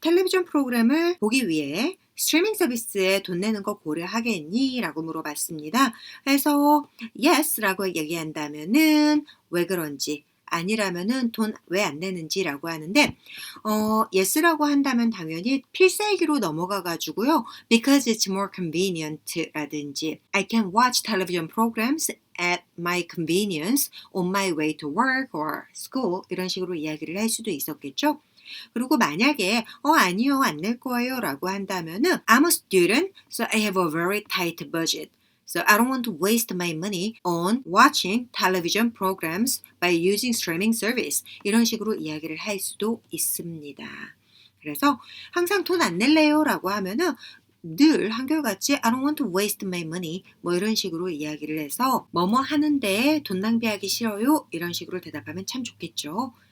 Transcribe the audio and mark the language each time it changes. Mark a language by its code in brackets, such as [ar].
[ko] 텔레비전 프로그램을 보기 위해 스트리밍 서비스에 돈 내는 거 고려하겠니? 라고 물어봤습니다. 그래서 yes라고 얘기한다면은 왜 그런지 아니라면은 돈 왜 안 내는지라고 하는데 yes라고 한다면 당연히 필살기로 넘어가가지고요. [en] because it's more convenient [ko] 라든지 [en] I can watch television programs at my convenience on my way to work or school [ko] 이런 식으로 이야기를 할 수도 있었겠죠. 그리고 만약에 아니요 안 낼 거예요 라고 한다면은 [en] I'm a student so I have a very tight budget. So I don't want to waste my money on watching television programs by using streaming service. [ko] 이런 식으로 이야기를 할 수도 있습니다. 그래서 항상 돈 안 낼래요 라고 하면은 늘 한결같이 [en] I don't want to waste my money [ko] 뭐 이런 식으로 이야기를 해서 뭐뭐 하는데 돈 낭비하기 싫어요 이런 식으로 대답하면 참 좋겠죠.